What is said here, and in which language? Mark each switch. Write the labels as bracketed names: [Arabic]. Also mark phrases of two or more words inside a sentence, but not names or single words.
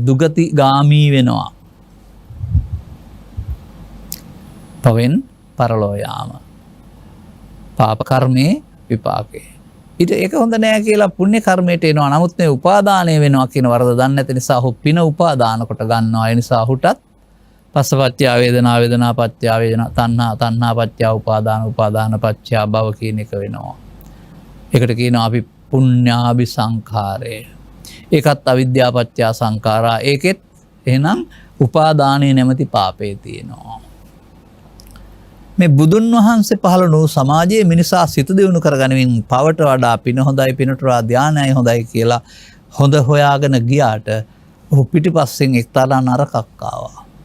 [Sinhala] දුගති ගාමී වෙනවා. පවෙන් පරලෝ යාම. පාප කර්මයේ විපාකේ. ඊට ඒක හොඳ නෑ කියලා පුණ්‍ය කර්මයට එනවා. නමුත් මේ උපාදානය වෙනවා කියන වරද දන්නේ නැති නිසා ඔහු පින උපාදාන කොට ගන්නවා. ඒ නිසා ඔහුටත් [Pali] පස්සපච්චය වේදනා වේදනා පච්චය වේදනා තණ්හා තණ්හා පච්චය උපාදාන උපාදාන පච්චය භව [Sinhala] කියන එක වෙනවා. ඒකට කියනවා අපි පුඤ්ඤාභි සංඛාරය. [Pali] ඒකත් අවිද්‍යා පච්චය සංඛාරා. [Sinhala] ඒකෙත් එහෙනම් උපාදානයේ නැමැති පාපේ තියෙනවා. මේ බුදුන් වහන්සේ පහළ වූ සමාජයේ මිනිසා සිත දියුණු කරගනිමින් පවට වඩා පින හොඳයි පිනට වඩා ධානයයි හොඳයි කියලා හොඳ හොයාගෙන ගියාට ඔහු පිටිපස්සෙන් එක්තරා නරකක් ආවා.